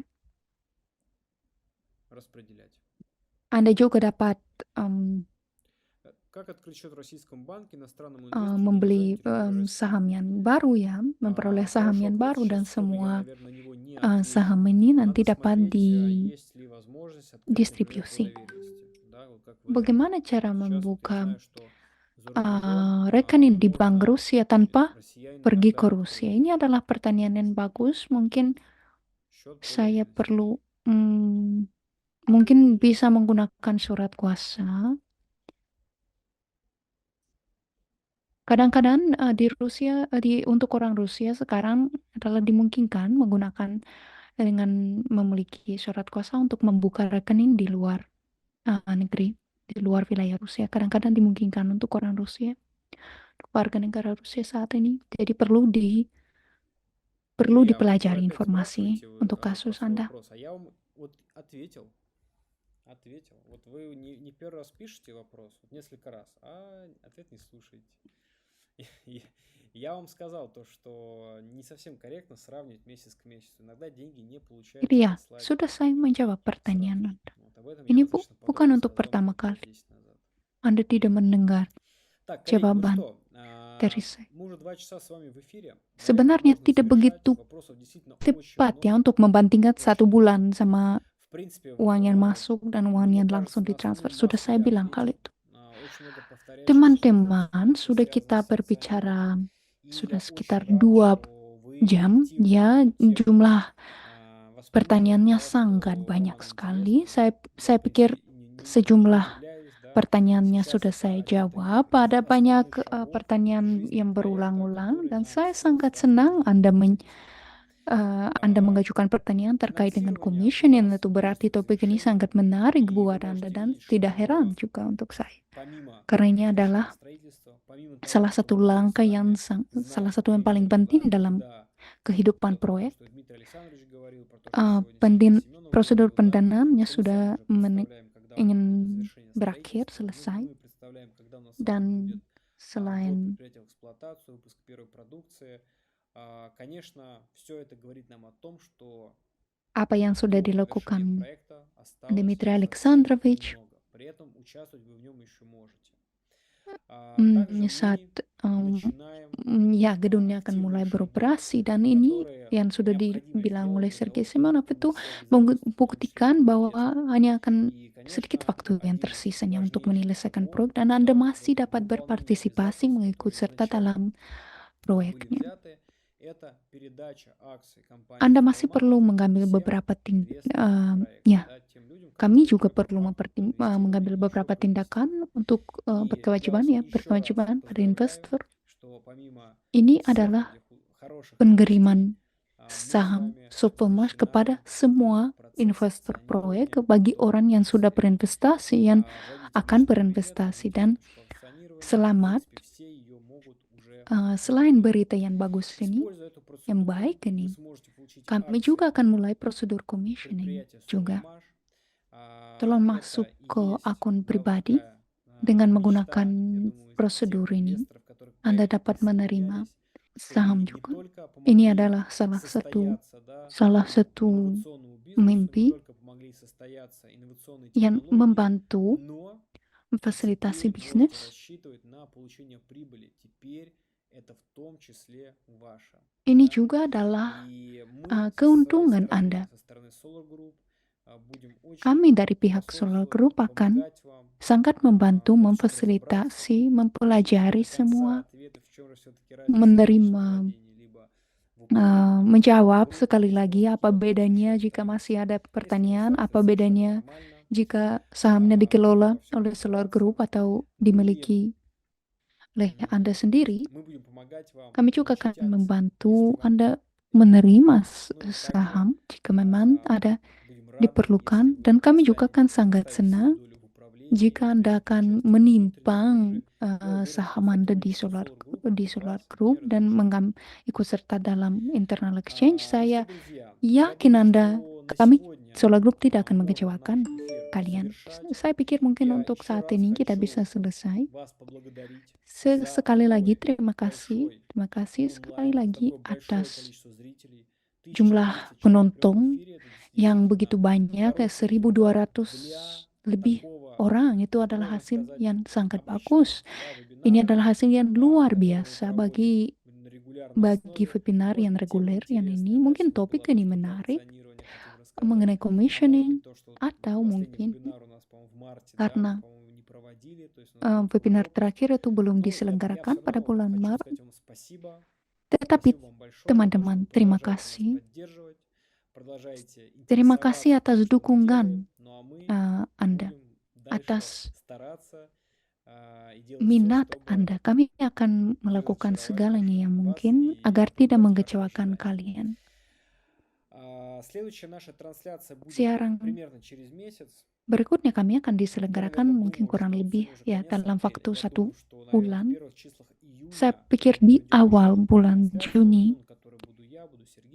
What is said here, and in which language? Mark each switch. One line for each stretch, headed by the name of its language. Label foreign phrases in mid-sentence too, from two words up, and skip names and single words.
Russian: распределять.
Indonesian: Anda juga dapat
Russian: Как открыть счет в российском банке иностранному инвестору,
Indonesian: membeli
Russian: недержателю РРС?
Indonesian: saham yang baru ya, memperoleh saham
Russian: Хороший
Indonesian: yang
Russian: вопрос.
Indonesian: baru dan
Russian: Сейчас сходу я,
Indonesian: semua
Russian: наверное, на него не отвечу.
Indonesian: saham ini nanti
Russian: Надо
Indonesian: dapat
Russian: смотреть, есть ли возможность открыть, например, по
Indonesian: didistribusi.
Russian: доверенности. Да, вот как в этом
Indonesian: Bagaimana cara
Russian: Сейчас вот я
Indonesian: membuka
Russian: знаю, что за рубежом
Indonesian: rekening di Bank
Russian: можно
Indonesian: Rusia tanpa
Russian: россиянину
Indonesian: pergi ke
Russian: отдать
Indonesian: Rusia? Ini adalah pertanyaan yang bagus. Mungkin
Russian: счет по
Indonesian: saya
Russian: доверенности.
Indonesian: perlu mungkin bisa menggunakan surat kuasa. Kadang-kadang di Rusia, untuk orang Rusia sekarang adalah dimungkinkan menggunakan dengan memiliki surat kuasa untuk membuka rekening di luar negeri, di luar wilayah Rusia. Kadang-kadang dimungkinkan untuk orang Rusia, warga negara Rusia saat ini. Jadi perlu
Russian: Илья, вот вы
Indonesian: dipelajari
Russian: опять
Indonesian: informasi
Russian: спрашиваете
Indonesian: untuk
Russian: про
Indonesian: kasus
Russian: свой
Indonesian: Anda.
Russian: вопрос, а я вам вот ответил. Вот вы не первый раз пишете вопрос, вот несколько раз, а ответ не слушаете. Я вам сказал то, что не совсем корректно сравнивать месяц к месяцу. Иногда деньги не получается
Indonesian: Iya,
Russian: прислать
Indonesian: sudah saya menjawab
Russian: сразу.
Indonesian: pertanyaan Anda.
Russian: Вот об этом я
Indonesian: Ini
Russian: достаточно
Indonesian: bukan
Russian: подробно
Indonesian: untuk
Russian: сказал
Indonesian: pertama
Russian: минут
Indonesian: kali.
Russian: 10 назад.
Indonesian: Anda tidak mendengar
Russian: Так, коллеги, ну
Indonesian: jawaban
Russian: что,
Indonesian: dari saya.
Russian: мы уже 2 часа с вами в эфире. Наверное,
Indonesian: Sebenarnya
Russian: можно
Indonesian: tidak
Russian: завершать.
Indonesian: begitu
Russian: Вопросов действительно очень
Indonesian: tepat ya
Russian: много.
Indonesian: untuk membandingkan
Russian: Очень
Indonesian: satu
Russian: много.
Indonesian: bulan sama
Russian: В принципе,
Indonesian: uang yang masuk dan uang
Russian: мне
Indonesian: yang
Russian: кажется,
Indonesian: langsung
Russian: на основные
Indonesian: ditransfer. Sudah
Russian: массы
Indonesian: saya
Russian: я
Indonesian: bilang kali
Russian: ответил.
Indonesian: itu.
Russian: Очень много повторяющихся
Indonesian: Teman-teman,
Russian: вопросов,
Indonesian: sudah
Russian: связанных
Indonesian: kita
Russian: с акционированием.
Indonesian: berbicara
Russian: И
Indonesian: sudah
Russian: я
Indonesian: sekitar
Russian: очень рад,
Indonesian: 2
Russian: что вы
Indonesian: jam
Russian: активно
Indonesian: ya,
Russian: эту тему
Indonesian: jumlah
Russian: восприняли,
Indonesian: pertanyaannya
Russian: да,
Indonesian: sangat
Russian: что
Indonesian: banyak
Russian: вам
Indonesian: sekali.
Russian: интересно.
Indonesian: Saya
Russian: Я, в
Indonesian: pikir
Russian: принципе, не
Indonesian: sejumlah
Russian: удивляюсь, да.
Indonesian: pertanyaannya
Russian: Сейчас
Indonesian: sudah
Russian: это
Indonesian: saya
Russian: один из
Indonesian: jawab.
Russian: таких
Indonesian: Ada banyak
Russian: основных шагов
Indonesian: pertanyaan
Russian: жизни
Indonesian: yang
Russian: проекта,
Indonesian: berulang-ulang
Russian: который
Indonesian: dan
Russian: нам
Indonesian: saya
Russian: всем
Indonesian: sangat
Russian: станет
Indonesian: senang
Russian: жизненно
Indonesian: Anda
Russian: полезным.
Indonesian: mengajukan pertanyaan terkait dengan
Russian: Финансирование у
Indonesian: commissioning.
Russian: нас
Indonesian: Itu
Russian: близко
Indonesian: berarti
Russian: к
Indonesian: topik ini
Russian: завершению,
Indonesian: sangat menarik
Russian: и вы
Indonesian: buat Anda
Russian: можете
Indonesian: dan
Russian: видеть,
Indonesian: tidak
Russian: что
Indonesian: heran juga untuk saya.
Russian: помимо
Indonesian: Karena ini adalah
Russian: завершения строительства, помимо того,
Indonesian: salah
Russian: что
Indonesian: satu
Russian: мы будем
Indonesian: langkah
Russian: с вами знать,
Indonesian: salah satu yang paling
Russian: примерно,
Indonesian: penting dalam
Russian: когда
Indonesian: kehidupan
Russian: Вот то,
Indonesian: proyek.
Russian: что Дмитрий Александрович говорил, про то, что сегодня Сергей Семенов
Indonesian: Prosedur
Russian: говорил, да,
Indonesian: pendandaannya
Russian: то мы
Indonesian: sudah
Russian: сами уже представляем, когда у нас
Indonesian: ingin
Russian: будет завершение
Indonesian: berakhir,
Russian: строительства,
Indonesian: selesai,
Russian: мы представляем, когда у нас сразу
Indonesian: dan
Russian: будет ввод
Indonesian: selain
Russian: предприятия в эксплуатацию, выпуск первой продукции. Конечно, все это говорит нам о том, что
Indonesian: apa yang sudah
Russian: до завершения
Indonesian: dilakukan
Russian: проекта осталось
Indonesian: Dmitry
Russian: совсем
Indonesian: Alexandrovich
Russian: немного. При этом участвовать вы в нем еще можете. Также
Indonesian: saat
Russian: мы начинаем
Indonesian: ya gedungnya akan mulai
Russian: те
Indonesian: beroperasi,
Russian: решения,
Indonesian: dan ini
Russian: которые
Indonesian: yang sudah
Russian: необходимо
Indonesian: dibilang oleh
Russian: сделать для
Indonesian: Sergei
Russian: того,
Indonesian: Semenov
Russian: чтобы
Indonesian: itu
Russian: все обязательства, в том числе
Indonesian: membuktikan bahwa
Russian: инвесторов.
Indonesian: hanya akan
Russian: И,
Indonesian: sedikit
Russian: конечно,
Indonesian: waktu yang
Russian: один из
Indonesian: tersisanya untuk
Russian: важнейших
Indonesian: menyelesaikan
Russian: шагов
Indonesian: proyek, dan Anda
Russian: это
Indonesian: masih dapat
Russian: выполнение
Indonesian: berpartisipasi
Russian: обязательств,
Indonesian: mengikut
Russian: которые
Indonesian: serta
Russian: изначально
Indonesian: dalam
Russian: были
Indonesian: proyeknya.
Russian: взяты. Это передача акций компании
Indonesian: Anda masih
Russian: «Тоталмаш»
Indonesian: perlu mengambil
Russian: всем
Indonesian: beberapa
Russian: инвесторам проекта,
Indonesian: ya,
Russian: да, тем людям,
Indonesian: kami
Russian: которые
Indonesian: juga
Russian: имеют
Indonesian: perlu
Russian: право инвестировать
Indonesian: mengambil
Russian: еще
Indonesian: beberapa
Russian: в инвестиции.
Indonesian: tindakan untuk
Russian: И я
Indonesian: berkewajiban
Russian: вас
Indonesian: ya,
Russian: еще раз
Indonesian: berkewajiban pada
Russian: поздравляю,
Indonesian: investor.
Russian: что помимо
Indonesian: Ini
Russian: всех
Indonesian: adalah
Russian: этих хороших новостей,
Indonesian: pengiriman
Russian: мы с
Indonesian: saham
Russian: вами
Indonesian: Sovelmash kepada
Russian: начинаем
Indonesian: semua
Russian: процесс
Indonesian: investor proyek,
Russian: акционирования
Indonesian: bagi orang yang sudah
Russian: предприятия.
Indonesian: berinvestasi, yang
Russian: Вводите
Indonesian: akan
Russian: личный кабинет,
Indonesian: berinvestasi.
Russian: вводите
Indonesian: Dan
Russian: карточку акционирования. В
Indonesian: selamat,
Russian: принципе, все ее могут уже
Indonesian: selain
Russian: получить.
Indonesian: berita yang bagus ini,
Russian: Используя эту
Indonesian: yang
Russian: процедуру,
Indonesian: baik
Russian: вы
Indonesian: ini,
Russian: сможете получить
Indonesian: kami
Russian: акции
Indonesian: juga akan mulai prosedur commissioning
Russian: предприятия
Indonesian: juga.
Russian: Sovelmash.
Indonesian: Tolong
Russian: Это
Indonesian: masuk
Russian: и
Indonesian: ke
Russian: есть
Indonesian: akun
Russian: да,
Indonesian: pribadi
Russian: такая
Indonesian: dengan
Russian: мечта,
Indonesian: menggunakan
Russian: я думаю, всех
Indonesian: prosedur ini.
Russian: инвесторов, которые к
Indonesian: Anda
Russian: проекту
Indonesian: dapat menerima
Russian: присоединялись, что
Indonesian: saham
Russian: вы не
Indonesian: juga.
Russian: только
Indonesian: Ini
Russian: помогли
Indonesian: adalah salah satu
Russian: состояться инновационному бизнесу, не
Indonesian: mimpi
Russian: только помогли состояться инновационной
Indonesian: yang
Russian: технологии,
Indonesian: membantu
Russian: но
Indonesian: memfasilitasi
Russian: теперь можете
Indonesian: bisnis.
Russian: рассчитывать на получение прибыли. Теперь это в том числе ваше.
Indonesian: Ini
Russian: Да?
Indonesian: juga adalah
Russian: И мы со своей
Indonesian: keuntungan
Russian: стороны,
Indonesian: Anda.
Russian: со стороны Solar Group, будем
Indonesian: Kami
Russian: очень
Indonesian: dari pihak Solar
Russian: способствовать,
Indonesian: Group akan
Russian: помогать вам
Indonesian: sangat membantu
Russian: в общем разобраться,
Indonesian: memfasilitasi,
Russian: не
Indonesian: mempelajari
Russian: до конца
Indonesian: semua,
Russian: ответы, в чем же все-таки разница в
Indonesian: menerima,
Russian: личном владении, либо в управлении
Indonesian: menjawab
Russian: группой,
Indonesian: sekali
Russian: еще
Indonesian: lagi
Russian: что-то
Indonesian: apa
Russian: делать, еще
Indonesian: bedanya
Russian: что-то.
Indonesian: jika masih ada
Russian: Если вы
Indonesian: pertanyaan,
Russian: факты,
Indonesian: apa
Russian: совершенно
Indonesian: bedanya
Russian: нормально.
Indonesian: jika sahamnya
Russian: Во
Indonesian: dikelola
Russian: всем
Indonesian: oleh Solar
Russian: разобраться.
Indonesian: Group atau
Russian: Мы
Indonesian: dimiliki oleh Anda sendiri.
Russian: будем помогать вам
Indonesian: Kami juga
Russian: получить
Indonesian: akan
Russian: акции,
Indonesian: membantu
Russian: если вам
Indonesian: Anda
Russian: это
Indonesian: menerima
Russian: необходимо. Ну и также
Indonesian: saham jika memang ada
Russian: будем рады, если
Indonesian: diperlukan,
Russian: вы
Indonesian: dan kami juga
Russian: оставите
Indonesian: akan sangat
Russian: свою
Indonesian: senang
Russian: долю в управлении,
Indonesian: jika Anda
Russian: примете
Indonesian: akan
Russian: участие в
Indonesian: menimpang
Russian: внутренней бирже. Я уверен, что
Indonesian: saham Anda di
Russian: сотрудничество
Indonesian: Solar
Russian: Solar Group
Indonesian: di
Russian: вас
Indonesian: Solar
Russian: не
Indonesian: Group dan
Russian: разочарует.
Indonesian: ikut serta dalam
English: internal exchange.
Russian: Ну что,
Indonesian: Saya
Russian: друзья, я
Indonesian: yakin
Russian: думаю,
Indonesian: Anda,
Russian: что на
Indonesian: kami
Russian: сегодня
Indonesian: Solar Group tidak akan
Russian: можно
Indonesian: mengecewakan
Russian: наш эфир
Indonesian: kalian.
Russian: завершать.
Indonesian: Saya pikir mungkin
Russian: Я
Indonesian: untuk
Russian: еще
Indonesian: saat
Russian: раз
Indonesian: ini kita
Russian: хочу
Indonesian: bisa selesai.
Russian: вас поблагодарить
Indonesian: Sekali
Russian: за
Indonesian: lagi
Russian: такой
Indonesian: terima kasih
Russian: большой
Indonesian: sekali
Russian: онлайн, за
Indonesian: lagi
Russian: такое большое
Indonesian: atas
Russian: количество зрителей. 1200
Indonesian: jumlah
Russian: человек в прямом
Indonesian: penonton
Russian: эфире. Это
Indonesian: yang
Russian: действительно
Indonesian: begitu banyak,
Russian: хороший результат
Indonesian: 1.200
Russian: для
Indonesian: lebih
Russian: такого,
Indonesian: orang. Itu adalah
Russian: можно
Indonesian: hasil
Russian: сказать,
Indonesian: yang sangat
Russian: обычного
Indonesian: bagus.
Russian: да,
Indonesian: Ini
Russian: вебинара,
Indonesian: adalah hasil yang luar
Russian: который мы
Indonesian: biasa
Russian: проводим
Indonesian: bagi
Russian: на регулярной основе.
Indonesian: webinar yang
Russian: Может быть, тема
Indonesian: reguler yang ini.
Russian: интересная, да,
Indonesian: Mungkin
Russian: сегодня
Indonesian: topik
Russian: была
Indonesian: ini
Russian: про
Indonesian: menarik
Russian: акционирование, хотим рассказать.
Indonesian: mengenai
Russian: А может
Indonesian: commissioning,
Russian: быть, то, что
Indonesian: atau
Russian: последний
Indonesian: mungkin
Russian: вебинар у нас, по-моему, в марте, да,
Indonesian: karena
Russian: мы, по-моему, не проводили, то есть у нас был
Indonesian: webinar
Russian: пропуск.
Indonesian: terakhir itu belum
Russian: Ну, я
Indonesian: diselenggarakan
Russian: все
Indonesian: pada
Russian: равно
Indonesian: bulan
Russian: хочу
Indonesian: Maret.
Russian: сказать вам спасибо.
Indonesian: Tetapi
Russian: Спасибо вам большое за то, что
Indonesian: teman-teman,
Russian: вы
Indonesian: terima
Russian: продолжаете нас
Indonesian: kasih.
Russian: поддерживать, продолжаете
Indonesian: Terima
Russian: интересоваться
Indonesian: kasih
Russian: тем,
Indonesian: atas
Russian: что мы
Indonesian: dukungan
Russian: делаем. Ну, а мы
Indonesian: Anda,
Russian: будем дальше
Indonesian: atas
Russian: стараться и делать все,
Indonesian: minat
Russian: чтобы
Indonesian: Anda. Kami akan
Russian: не
Indonesian: melakukan
Russian: разочаровать
Indonesian: segalanya yang
Russian: вас
Indonesian: mungkin
Russian: и
Indonesian: agar tidak
Russian: продолжать
Indonesian: mengecewakan
Russian: хорошо ждать.
Indonesian: kalian.
Russian: Следующая наша трансляция будет
Indonesian: Siaran
Russian: примерно через месяц.
Indonesian: berikutnya kami akan
Russian: Я,
Indonesian: diselenggarakan
Russian: наверное,
Indonesian: mungkin
Russian: думаю,
Indonesian: kurang
Russian: что
Indonesian: lebih
Russian: сегодня уже
Indonesian: ya
Russian: конец
Indonesian: dalam
Russian: апреля.
Indonesian: waktu
Russian: Я
Indonesian: 1
Russian: думаю, что, наверное, в
Indonesian: bulan.
Russian: первых числах
Indonesian: Saya
Russian: июня
Indonesian: pikir
Russian: мы
Indonesian: di
Russian: проведем
Indonesian: awal
Russian: еще
Indonesian: bulan
Russian: трансляцию,
Indonesian: Juni
Russian: на которой буду я, буду Сергей